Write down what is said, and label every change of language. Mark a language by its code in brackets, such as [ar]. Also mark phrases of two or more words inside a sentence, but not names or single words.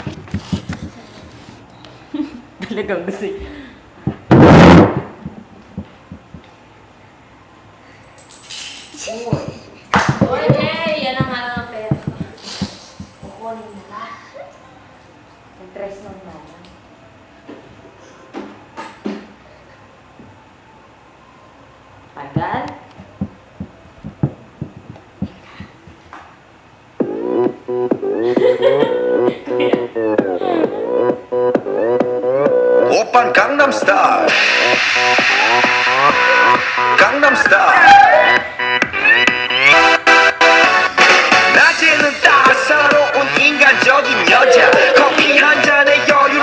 [tl] Talagang gusto. Oy, hey! Yan ang mga pera. Kukunin na lang. Interest ng mama. Tagal? [ko] 오빤 강남스타일 강남스타일 낮에는 따사로운 인간적인 여자 커피 한 잔에 여유를